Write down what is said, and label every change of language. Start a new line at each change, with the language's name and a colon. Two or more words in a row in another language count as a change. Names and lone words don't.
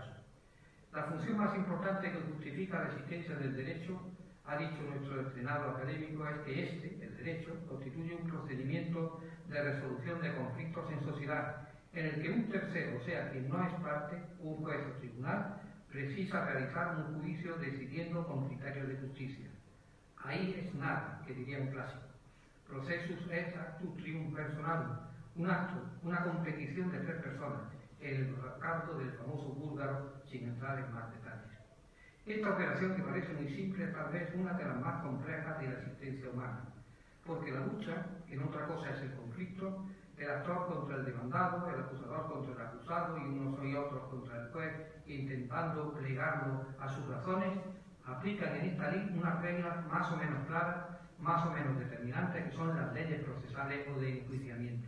Spanish: La función más importante que justifica la existencia del derecho, ha dicho nuestro estrenado académico, es que el derecho, constituye un procedimiento de resolución de conflictos en sociedad, en el que un tercero, o sea, quien no es parte, un juez o tribunal, precisa realizar un juicio decidiendo con criterios de justicia. Ahí es nada, que diría un clásico.
Latin: Processus est actus trium personalum,
Spanish: un acto, una competición de tres personas, el canto del famoso búlgaro, sin entrar en más detalles. Esta operación, que parece muy simple, es tal vez una de las más complejas de la existencia humana, porque la lucha, que en otra cosa es el conflicto, el actor contra el demandado, el acusador contra el acusado y unos y otros contra el juez, intentando plegarlo a sus razones, aplican en esta ley unas reglas más o menos claras, más o menos determinantes, que son las leyes procesales o de enjuiciamiento.